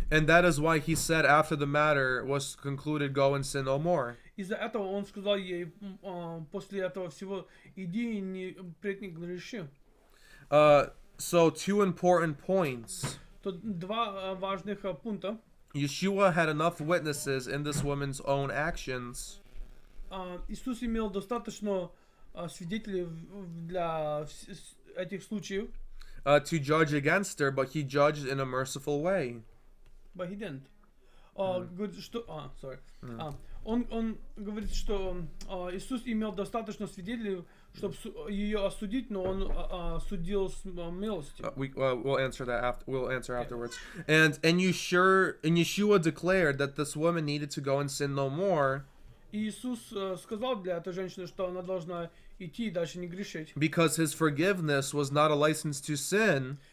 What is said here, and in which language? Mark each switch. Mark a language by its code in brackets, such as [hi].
[en] And that is why he said after the matter was concluded, go and sin no more. [ru] Из-за этого он сказал ей после этого всего, иди и не впредь не греши. [en] So two important points. [ru] Тут два важных пункта. [en] Yeshua had enough witnesses in this woman's own actions [ru] Иисус имел достаточно свидетелей для этих случаев. [en] To judge against her, but he judged in a merciful way. But he didn't. [ru] Говорит, что... [en] sorry. [ru] Он говорит, что Иисус имел достаточно свидетелей, чтобы ее осудить, но он судил с милостью. [en] We'll answer that after. We'll answer afterwards. And Yeshua declared that this woman needed to go and sin no more. [ru] И Иисус сказал для этой женщины, что она должна идти и дальше не грешить. [en] Because his forgiveness was not a license to sin.